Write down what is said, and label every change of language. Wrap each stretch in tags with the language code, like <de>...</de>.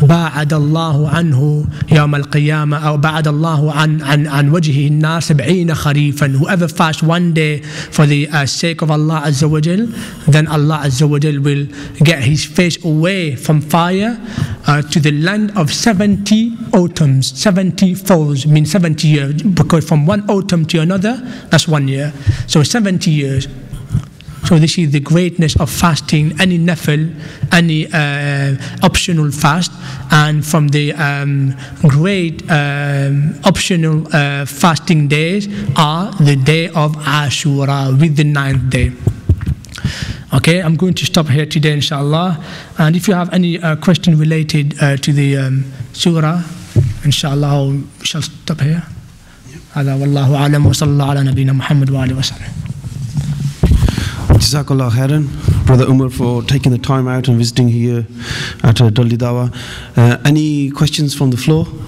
<ar>باعد الله عنه يوم القيامة أو بعد الله عن وجهه النار 70 خريفا.</ar> <en>Whoever fasts one day for the sake of Allah Azza wa Jal, then Allah Azza wa Jal will get his face away from fire to the land of 70 autumns. 70 falls means 70 years, because from one autumn to another, that's 1 year. So 70 years. So this is the greatness of fasting, any nafil, any optional fast. And from the great optional fasting days are the day of Ashura, with the 9th day. Okay, I'm going to stop here today, inshallah. And if you have any question related to the surah, inshallah, we shall stop here.</en> <ar>هذا والله أعلم وصلى الله على نبينا محمد وآله وسلم.</ar> <en>Jazakallah khairan, Brother Umar, for taking the time out and visiting here at Dalli Dawa. Any questions from the floor?</en>